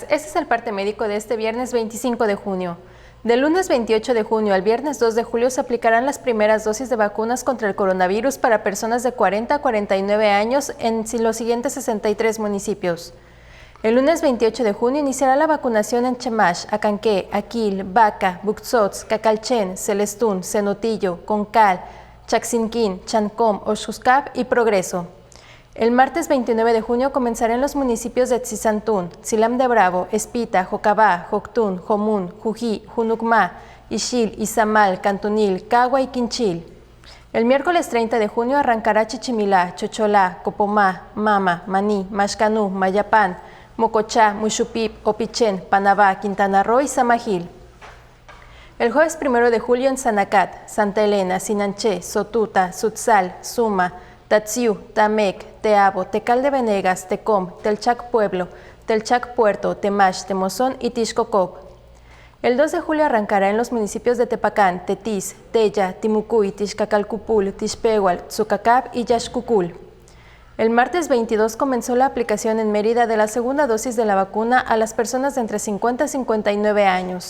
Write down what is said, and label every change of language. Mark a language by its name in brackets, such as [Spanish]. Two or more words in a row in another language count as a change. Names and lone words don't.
[Spanish] Este es el parte médico de este viernes 25 de junio. Del lunes 28 de junio al viernes 2 de julio se aplicarán las primeras dosis de vacunas contra el coronavirus para personas de 40 a 49 años en los siguientes 63 municipios. El lunes 28 de junio iniciará la vacunación en Chemash, Acanqué, Aquil, Baca, Buxots, Cacalchen, Celestún, Cenotillo, Concal, Chaxinquín, Chancom, Oxuscap y Progreso. El martes 29 de junio comenzará en los municipios de Tzizantún, Xilam de Bravo, Espita, Jocabá, Joctún, Jomún, Jují, Junucmá, Ixil, Izamal, Cantunil, Cagua y Quinchil. El miércoles 30 de junio arrancará Chichimilá, Chocholá, Copomá, Mama, Maní, Maxcanú, Mayapán, Mocochá, Muxupip, Opichén, Panabá, Quintana Roo y Samajil. El jueves 1 de julio en Sanacat, Santa Elena, Sinanché, Sotuta, Sutzal, Suma, Tatsiu, Tamec, Teabo, Tecal de Venegas, Tecom, Telchac Pueblo, Telchac Puerto, Temax, Temozón y Tixcocop. El 2 de julio arrancará en los municipios de Tepacán, Tetis, Tella, Timucuy, Tixcacalcupul, Tixpehual, Tzucacab y Yaxcucul. El martes 22 comenzó la aplicación en Mérida de la segunda dosis de la vacuna a las personas de entre 50 y 59 años.